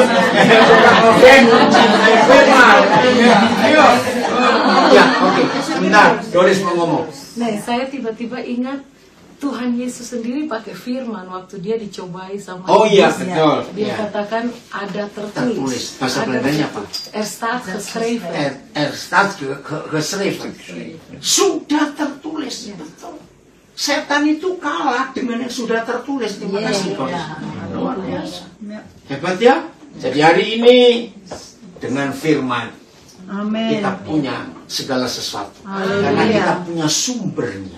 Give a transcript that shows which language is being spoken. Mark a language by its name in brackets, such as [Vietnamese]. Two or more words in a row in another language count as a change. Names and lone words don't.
[Indonesian] Cintai firman. Ayo. Ya, oke. Sebentar. Doris mau ngomong. Nah, saya tiba-tiba ingat Tuhan Yesus sendiri pakai firman waktu dia dicobai sama Oh iya, iblisnya. betul. Dia Iya. katakan ada Tertulis. tertulis. Bahasa Belandanya apa? [Dutch] Er staat geschreven. Staat geschreven. [Indonesian] Sudah tertulis. Betul. Setan itu kalah dengan yang sudah tertulis. Terima kasih, Pak. Luar biasa. Hebat ya. Jadi hari ini dengan firman Amen. kita punya segala sesuatu. Karena kita punya sumbernya.